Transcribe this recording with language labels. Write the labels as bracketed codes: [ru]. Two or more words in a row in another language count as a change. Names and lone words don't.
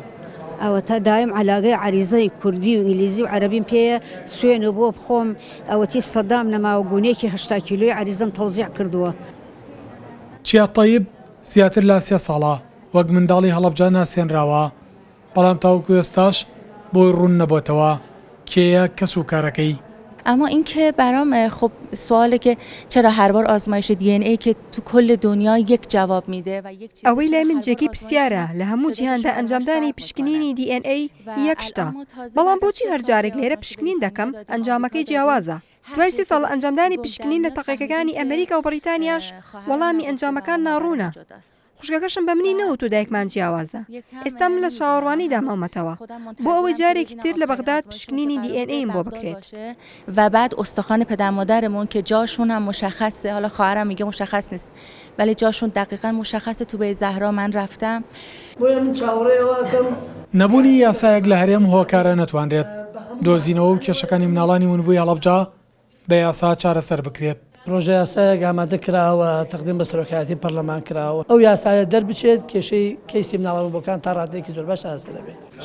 [ckb] ئەوە تا دایم علاقەی عریزەی کوردی و ئینگلیزی و عەرەبیم پێیە سوێنە بۆ بخۆم ئەوەتی سەدام نەماوە گونێکی 80 کیلۆی عریزەم تەوزیع کردووە. چیات تەیب زیاتر لە 3 ساڵە وەک منداڵی هەڵەبجە ناسێنراوە بەڵام تاوەکو ئێستاش بۆی ڕوون نەبووتەوە کێیە کەس و کارەکەی. [fa] اما اینکه برام خب سواله که چرا هر بار آزمایش دی ان ای که تو کل دنیا یک جواب میده و یک چیز [ckb] ئەوەی لای من جێکی پرسیارە لە هەموو جیهاندا ئەنجامدانی پشکنینی DNA یەکشتە بەڵام بۆچی هەرجارێک لێرە پشکنین دەکەم ئەنجامەکەی جیاوازە. دوای 30 ساڵ ئەنجامدانی پشکنین لە تەقیەکەکانی ئەمریکا و بەریتانیاش وەڵامی ئەنجامەکان ناڕوونە. خوشکەکەشم بە منی نەوت و دایکمان جیاوازە. ئێستا من لە شاوەڕوانیدا مامەتەوە بۆ ئەوەی جارێکی تر لە بەغداد پشکنینی DNA بۆ بکرێت. [fa] و بعد استخوان پدر مادرمون که جاشون هم مشخصه، حالا خواهرم میگه مشخص نیست ولی جاشون دقیقاً مشخصه. تو به زهرا من رفتم. [ckb] نەبوونی یاسایەک لە هەرێم هۆکارە نەتوانرێت دۆزینەوە و کێشەکانی مناڵانی ونبووی هەڵەبجە بە یاسا چارەسەر بکرێت. پرۆژه یاسایەک ئامادە کراوە تەقدیم بە سەرۆکایەتی پەرلەمان کراوە ئەو یاسایە دەربچێت کێشەی کەیسی مناڵان بۆکان تا ڕادێکی زۆر باش ئاسە دەبێت.